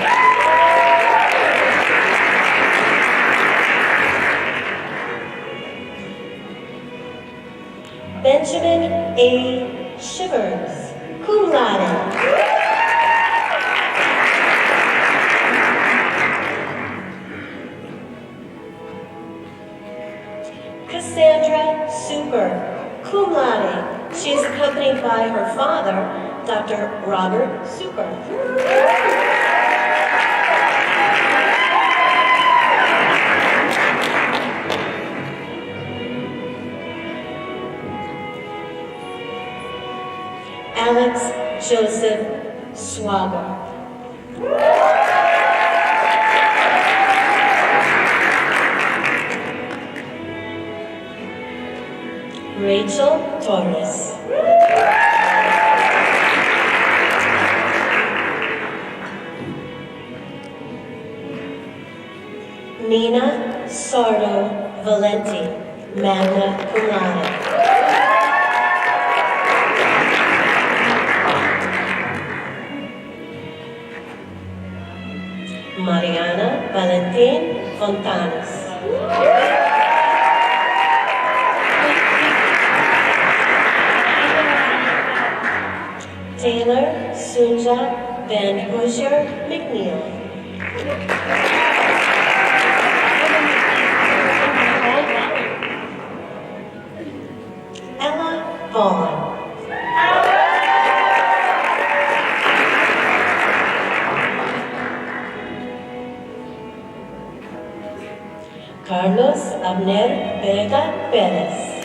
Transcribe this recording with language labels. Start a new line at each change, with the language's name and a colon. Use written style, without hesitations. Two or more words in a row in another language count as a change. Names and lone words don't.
English: Benjamin A. Shivers,
Latin: cum laude.
English: Cassandra Super,
Latin: cum laude.
English: She is accompanied by her father, Dr. Robert Super. Alex Joseph Swaber. Rachel Torres. Nina Sardo Valenti,
Latin: magna cum laude.
English: Mariana Valentin Fontanes. Taylor Sunja Van Hoosier McNeil. Ella Vaughn. Carlos Abner Vega Perez.